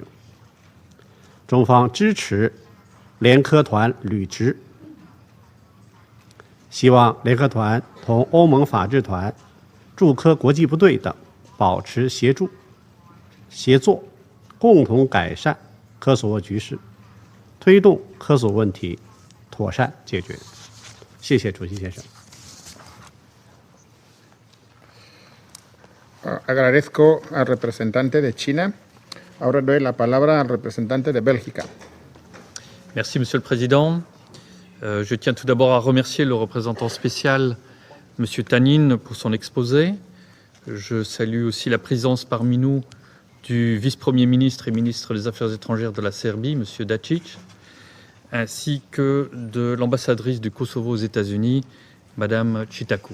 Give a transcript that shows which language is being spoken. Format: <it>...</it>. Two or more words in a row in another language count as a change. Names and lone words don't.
<zh>中方支持联科团履职，希望联科团同欧盟法制团、驻科国际部队等保持协作，共同改善科索沃局势，推动科索沃问题妥善解决。谢谢主席先生。</zh> <es>Agradezco al representante de China. Ahora doy la palabra al representante de Bélgica.</es> <fr>Merci, Monsieur le Président. Je tiens tout d'abord à remercier le représentant spécial, Monsieur Tanin, pour son exposé. Je salue aussi la présence parmi nous du vice-premier ministre et ministre des Affaires étrangères de la Serbie, Monsieur Dačić, ainsi que de l'ambassadrice du Kosovo aux États-Unis, Madame Čitaku.</fr>